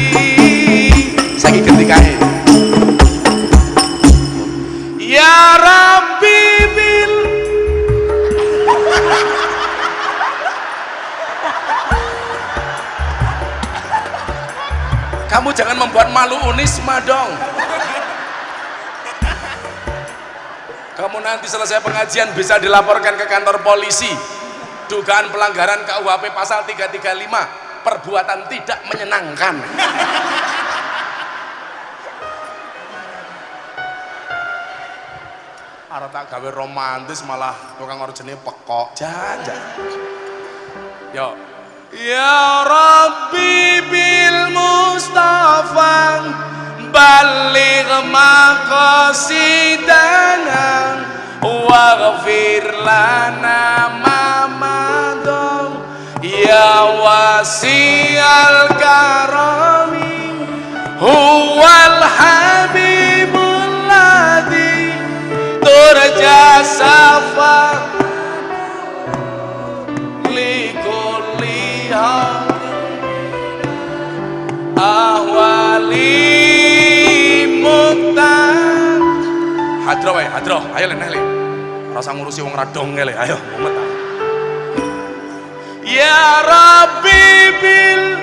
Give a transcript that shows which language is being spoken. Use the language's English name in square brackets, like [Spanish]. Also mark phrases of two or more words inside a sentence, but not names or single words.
[Javanese] Saiki ketikae. [Arabic] يا ربي بال [Indonesian] Kamu jangan membuat malu Unisma dong. Kamu nanti selesai pengajian bisa dilaporkan ke kantor polisi. Dugaan pelanggaran KUHP pasal 335, perbuatan tidak menyenangkan. [Javanese] Arep tak gawe romantis malah tukang orjene pekok. [Indonesian] Jangan. [Javanese] Yo. [Arabic] يا ربي بالمصطفى بلغ مقاصدنا واغفر لنا ما مضى يا واسع الكرم هو الحبيب الذي ترجى شفاعته لكل أهوال مقتحم. [Javanese] Hadroh wae, hadroh. Ayo leneh le. Rasa ngurusi wong radong le, ayo mumet. [Arabic] يا ربي بال